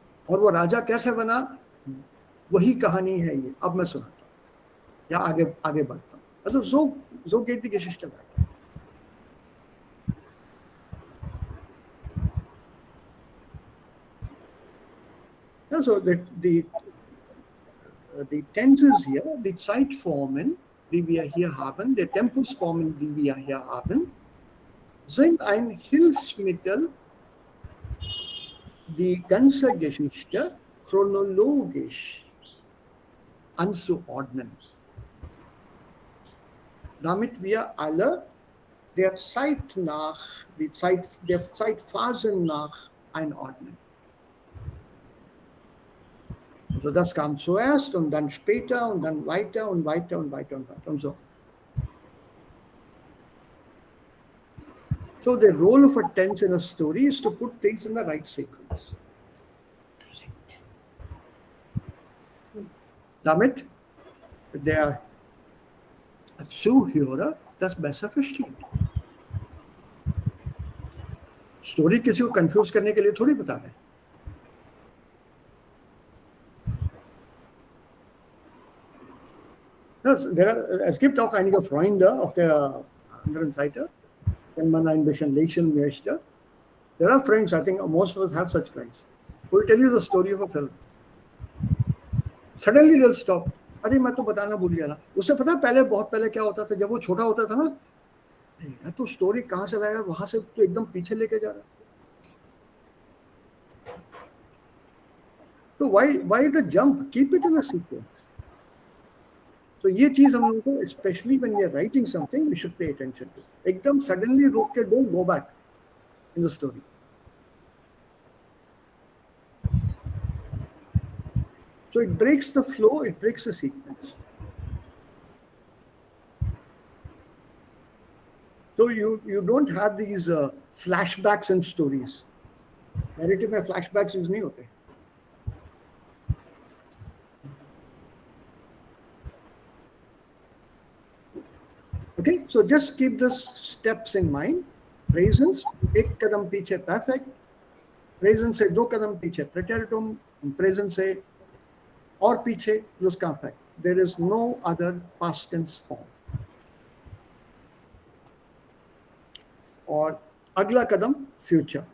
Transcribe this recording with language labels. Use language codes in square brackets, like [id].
[hi] और वो राजा कैसे बना, वही कहानी है ये. अब मैं सुनाता हूँ या आगे बढ़ता हूँ. [de] Also so geht die Geschichte weiter. Ja, [en] so the tenses [de] hier, die Zeitformen, die wir hier haben, die Tempusformen, die wir hier haben, sind ein Hilfsmittel, die ganze Geschichte chronologisch anzuordnen, damit wir alle der Zeitphasen nach einordnen. Also das kam zuerst und dann später und dann weiter und weiter und weiter und weiter und so. [en] So the role of a tense in a story is to put things in the right sequence. [de] Damit der Zuhörer das besser versteht. [hi] Story किसी को confuse करने के लिए थोड़ी बता रहे. [de] Es gibt auch einige Freunde auf der anderen Seite, wenn man ein bisschen lesen möchte. [en] There are friends, I think most of us have such friends, who will tell you the story of a film. Suddenly they'll stop. [hi] अरे मैं तो बताना भूल गया ना. उससे पता है पहले, बहुत पहले क्या होता था, जब वो छोटा होता था ना, तो स्टोरी कहाँ से लाया, वहां से तो एकदम पीछे लेके जा रहा. तो [en] why the jump? Keep it in a sequence. [hi] तो ये चीज हम लोगों को, [en] especially when we are writing something, we should pay attention to. [hi] एकदम [en] suddenly [hi] रोक के [en] don't go back in the story. So it breaks the flow, it breaks the sequence. So you don't have these flashbacks and stories. [hi] Narrative में [en] flashbacks use [hi] नहीं होते. [en] Okay, so just keep these steps in mind. [hi] Presence, एक कदम पीछे perfect. Presence से दो कदम पीछे preteritum. Presence से और पीछे plusquamperfect. [en] There is no other past tense form. [hi] और अगला कदम future.